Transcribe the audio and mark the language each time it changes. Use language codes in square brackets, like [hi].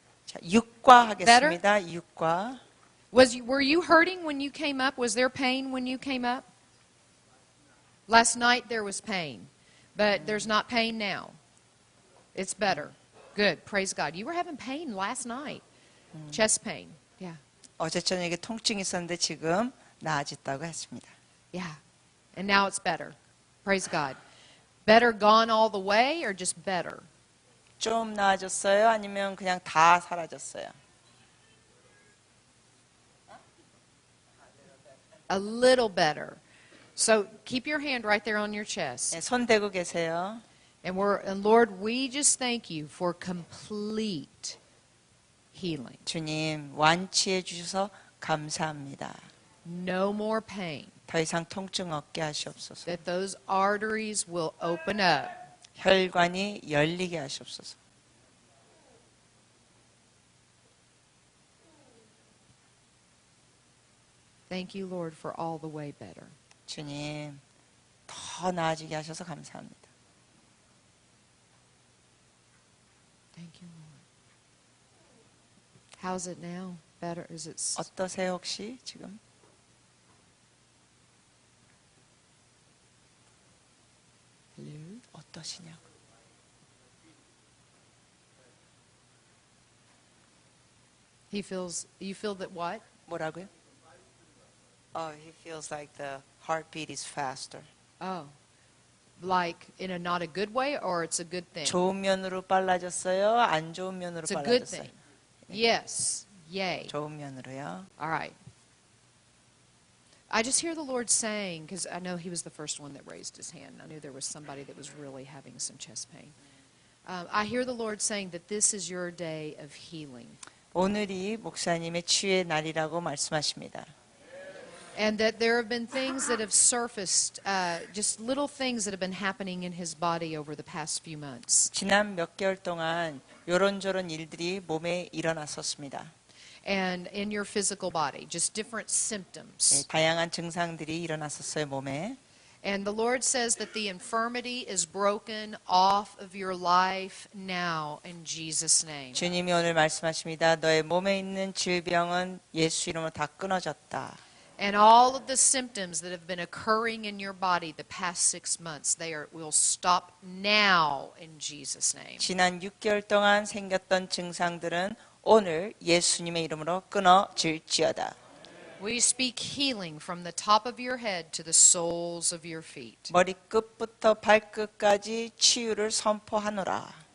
[ko] 자, 6과 하겠습니다. 6과. [en] Were you hurting when you came up? Was there pain when you came up? Last night there was pain, but there's not pain now. It's better. Good. Praise God. You were having pain last night. Chest pain. Yeah. [ko] 어제 저녁에 통증이 있었는데 지금 나아졌다고 했습니다. [en] Yeah. And now it's better. Praise God. Better gone all the way or just better? [ko] 좀 나아졌어요? 아니면 그냥 다 사라졌어요? [en] A little better. So keep your hand right there on your chest. [ko] 네, 손 대고 계세요. [en] And Lord, we just thank you for complete healing. [ko] 주님 완치해 주셔서 감사합니다. [en] No more pain. [ko] 더 이상 통증 없게 하시옵소서. [en] That those arteries will open up. [ko] 혈관이 열리게 하시옵소서. [en] Thank you, Lord, for all the way better. [ko] 주님 더 나아지게 하셔서 감사합니다. [en] Thank you, Lord. How's it now? Better? Is it? [ko] 어떠세요 혹시 지금? 어떠시냐고. [en] You feel that what? [ko] 뭐라고요? [en] He feels like the heartbeat is faster. Oh. Like in a not a good way or it's a good thing? [ko] 좋은 면으로 빨라졌어요? 안 좋은 면으로 [en] It's a good [ko] 빨라졌어요? [en] thing. Yes. Yay. [ko] 좋은 면으로요. [en] All right. I just hear the Lord saying, because I know he was the first one that raised his hand. I knew there was somebody that was really having some chest pain. I hear the Lord saying that this is your day of healing. [ko] 오늘이 목사님의 치유의 날이라고 말씀하십니다. [en] And that there have been things that have surfaced, just little things that have been happening in his body over the past few months. [ko] 지난 몇 개월 동안 요런저런 일들이 몸에 일어났었습니다. [en] And in your physical body, just different symptoms. [ko] 네, 다양한 증상들이 일어났었어요 몸에. [en] And the Lord says that the infirmity is broken off of your life now in Jesus' name. [ko] 주님이 오늘 말씀하십니다. 너의 몸에 있는 질병은 예수 이름으로 다 끊어졌다. [en] And all of the symptoms that have been occurring in your body the past 6 months, will stop now in Jesus' name. [ko] 지난 6개월 동안 생겼던 증상들은 오늘 예수님의 이름으로 끊어질지어다. [en] We speak healing from the top of your head to the soles of your feet. [ko] 머리끝부터 발끝까지 치유를 선포하노라.